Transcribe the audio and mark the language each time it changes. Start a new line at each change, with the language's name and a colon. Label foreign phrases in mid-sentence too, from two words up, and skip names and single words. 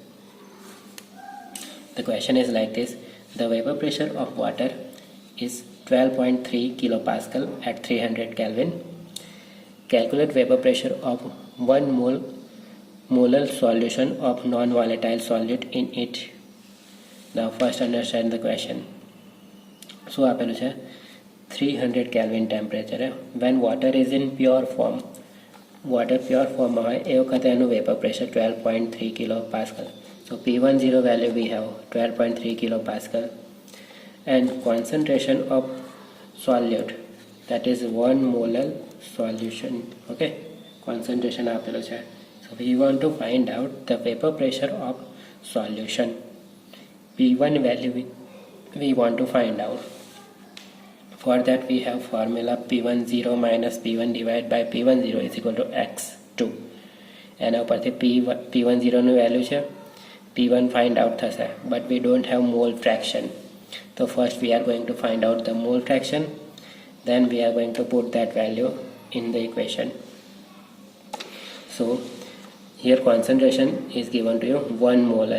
English: The question is like this. The vapor pressure of water is 12.3 kilopascal at 300 Kelvin. Calculate vapor pressure of 1 molar solution of non-volatile solid in it. Now first understand the question. So
Gujarati: આપેલું છે
English: 300 Kelvin temperature when water is in pure form. Water pure form
Gujarati: માં હોય એ વખતે એનું
English: vapor pressure 12.3 kilopascal. So P10 value we have 12.3 kilopascal, and concentration of solute, that is 1 molar solution.
Gujarati: Okay, concentration આપેલો છે.
English: So we want to find out the vapor pressure of solution. P1 value we want to find out. For that we have formula P10 minus P1 divided by P10 is equal to x2.
Gujarati: એના ઉપરથી P10 નું વેલ્યુ છે,
English: P1 find out થશે, but we don't have mole fraction. So first we are going to find out the mole fraction, then we are going to put that value in the equation. So here concentration is given to you 1 mole.